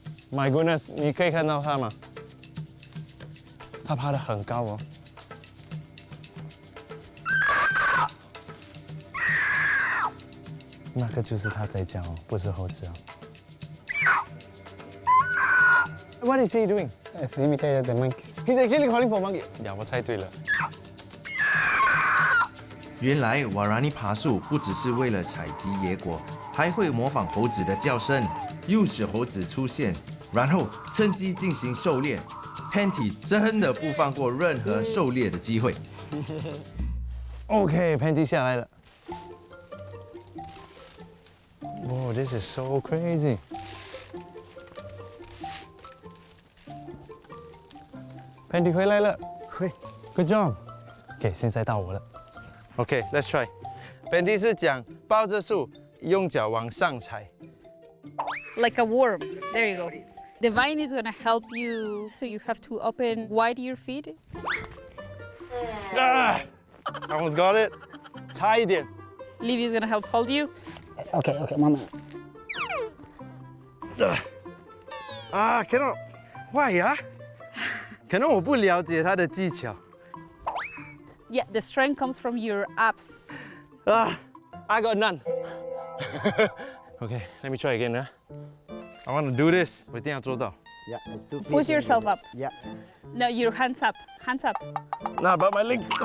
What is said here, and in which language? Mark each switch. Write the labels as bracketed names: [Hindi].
[English] My goodness， [Chinese] 你可以看到它吗？它爬得很高哦。那个就是它在叫哦，不是猴子哦。 [English] What is he doing? It's imitated the monkeys. He's actually calling for monkey. [Chinese] 呀，我猜对了。原来瓦拉尼爬树不只是为了采集野果，还会模仿猴子的叫声，诱使猴子出现，然后趁机进行狩猎。 Panty 真的不放过任何狩猎的机会。 OK，Panty 下来了。 [English] Wow, this is so crazy. [Chinese] Panty 回来了，会 [English] ，Good job。 OK， [Chinese] 现在到我了。 [English] OK，let's try。 [Chinese] Panty 是讲抱着树，用脚往上踩。 [English] Like a worm. There you go. The vine is gonna help you, so you have to open wide your feet. Ah, almost got it. [Chinese] 差一点。 [English] Livy is gonna help hold you. Okay, okay, Mama. Cannot. Why 呀？ [Chinese] 可能我不了解他的技巧。 [English] Yeah, the strength comes from your abs. I got none. Okay, let me try again. I want to do this. [Chinese] 我一定要做到。 [English] Yeah, two feet Push yourself up. Yeah, No, your hands up. Hands up. Nah, but my leg.